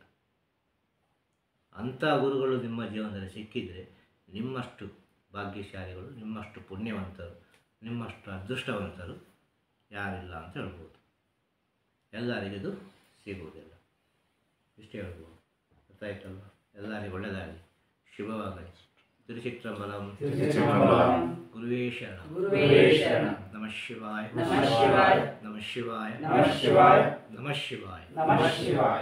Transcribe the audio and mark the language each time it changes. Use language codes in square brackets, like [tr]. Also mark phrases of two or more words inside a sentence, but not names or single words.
[kn] ಅಂಥ ಗುರುಗಳು ನಿಮ್ಮ ಜೀವನದಲ್ಲಿ ಸಿಕ್ಕಿದರೆ ನಿಮ್ಮಷ್ಟು ಭಾಗ್ಯಶಾಲಿಗಳು, ನಿಮ್ಮಷ್ಟು ಪುಣ್ಯವಂತರು, ನಿಮ್ಮಷ್ಟು ಅದೃಷ್ಟವಂತರು ಯಾರಿಲ್ಲ ಅಂತ ಹೇಳ್ಬೋದು. ಎಲ್ಲರಿಗೂ ಸಿಗುವುದಿಲ್ಲ, ಇಷ್ಟೇ ಹೇಳ್ಬೋದು. ಗೊತ್ತಾಯ್ತಲ್ಲ? ಎಲ್ಲರಿಗೂ ಒಳ್ಳೆಯದಾಗಲಿ, ಶುಭವಾಗಲಿ. ತಿರುಚಿತ್ರಂಬಲಂ ಗುರುವೇ ಶರಣ. [sa] ನಮಃ ಶಿವಾಯ. ನಮಃ ಶಿವಾಯ. ನಮಃ ಶಿವಾಯ. ನಮಃ ಶಿವಾಯ. ನಮಃ ಶಿವಾಯ.